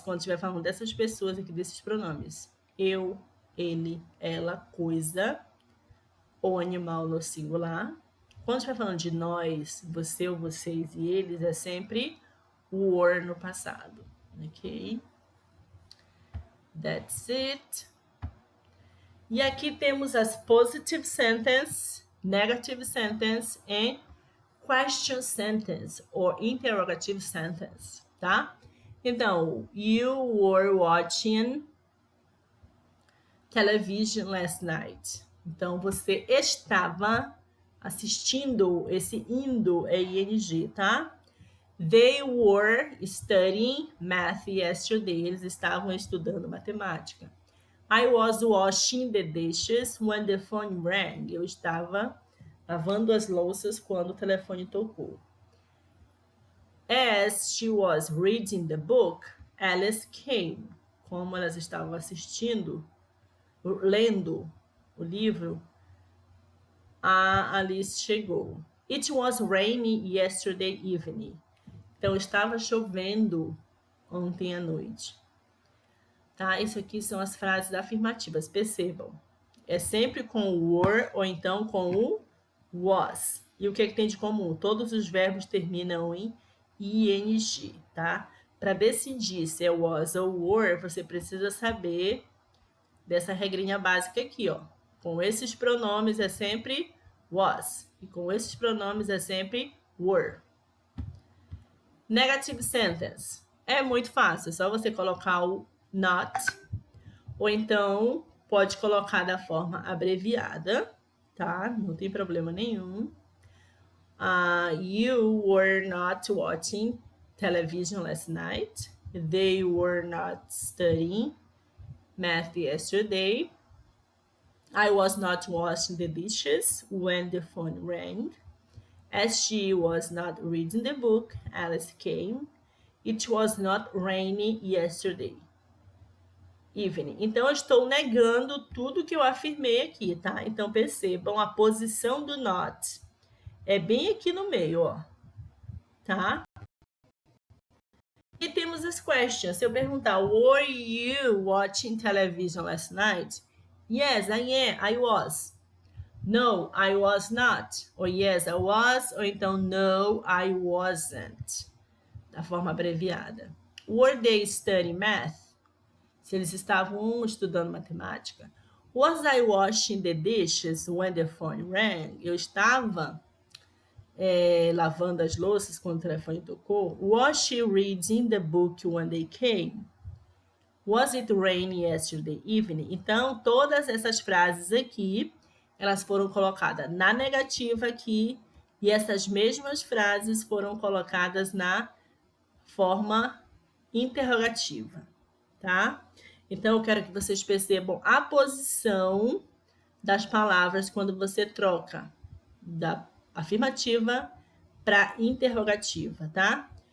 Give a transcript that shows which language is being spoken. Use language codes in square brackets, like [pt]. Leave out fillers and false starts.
[pt] Quando estiver falando dessas pessoas aqui, desses pronomes. Eu, ele, ela, coisa, ou animal no singular. Quando estiver falando de nós, você ou vocês e eles, é sempre were no passado. [en] Ok? That's it. [pt] E aqui temos as [en] positive sentence, negative sentence e question sentence or interrogative sentence, tá? Então, you were watching television last night. [pt] Então, você estava assistindo, esse indo é ing, tá? [en] They were studying math yesterday. [pt] Eles estavam estudando matemática. [en] I was washing the dishes when the phone rang. [pt] Eu estava lavando as louças quando o telefone tocou. [en] As she was reading the book, Alice came. [pt] Como elas estavam lendo o livro, a Alice chegou. [en] It was rainy yesterday evening. [pt] Então, estava chovendo ontem à noite. Tá? Isso aqui são as frases afirmativas. Percebam. É sempre com o were ou então com o was. E o que tem de comum? Todos os verbos terminam em ing, tá? Para decidir se é was ou were, você precisa saber dessa regrinha básica aqui, ó. Com esses pronomes é sempre was. E com esses pronomes é sempre were. Negative sentence. É muito fácil, é só você colocar o not, ou então pode colocar da forma abreviada, tá? Não tem problema nenhum. [en] You were not watching television last night. They were not studying math yesterday. I was not washing the dishes when the phone rang. As she was not reading the book, Alice came. It was not rainy yesterday evening. [pt] Então, eu estou negando tudo que eu afirmei aqui, tá? Então, percebam, a posição do not é bem aqui no meio, ó. Tá? E temos as [en] questions. [pt] Se eu perguntar, [en] were you watching television last night? Yes, I was. No, I was not. Or yes, I was. [pt] Ou então, [en] no, I wasn't. [pt] da forma abreviada. [en] Were they studying math? [pt] Se eles estavam estudando matemática. [en] Was I washing the dishes when the phone rang? [pt] Eu estava lavando as louças quando o telefone tocou. [en] Was she reading the book when they came? Was it raining yesterday evening? [pt] Então, todas essas frases aqui, elas foram colocadas na negativa aqui, e essas mesmas frases foram colocadas na forma interrogativa, tá? Então, eu quero que vocês percebam a posição das palavras quando você troca da afirmativa para interrogativa, tá?